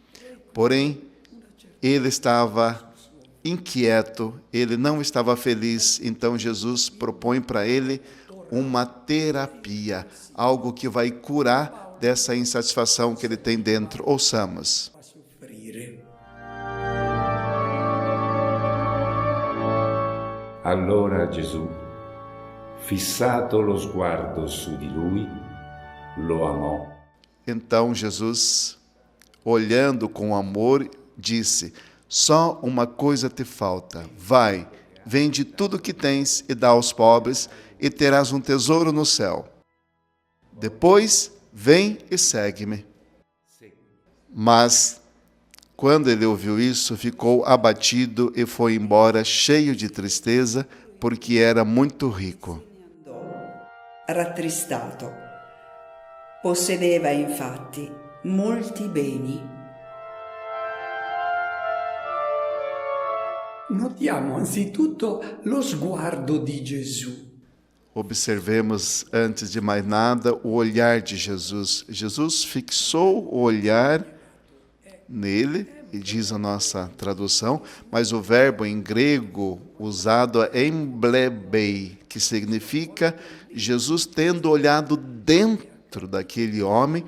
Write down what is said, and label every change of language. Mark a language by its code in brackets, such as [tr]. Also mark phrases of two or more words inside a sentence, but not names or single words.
[pt] Porém, ele estava inquieto, ele não estava feliz. Então, Jesus propõe para ele uma terapia, algo que vai curar dessa insatisfação que ele tem dentro. Ouçamos. [it] Allora Gesù, fissato lo sguardo su di lui, lo amò. [pt] Então Jesus, olhando com amor, disse: só uma coisa te falta. Vai, vende tudo que tens e dá aos pobres, e terás um tesouro no céu. Depois, vem e segue-me. Mas, quando ele ouviu isso, ficou abatido e foi embora cheio de tristeza, porque era muito rico. [it] Rattristato. Possedeva infatti molti beni. Notiamo anzitutto lo sguardo di Gesù. [pt] Observemos, antes de mais nada, o olhar de Jesus. Jesus fixou o olhar nele, e diz a nossa tradução, mas o verbo em grego usado é emblebei, que significa Jesus tendo olhado dentro daquele homem.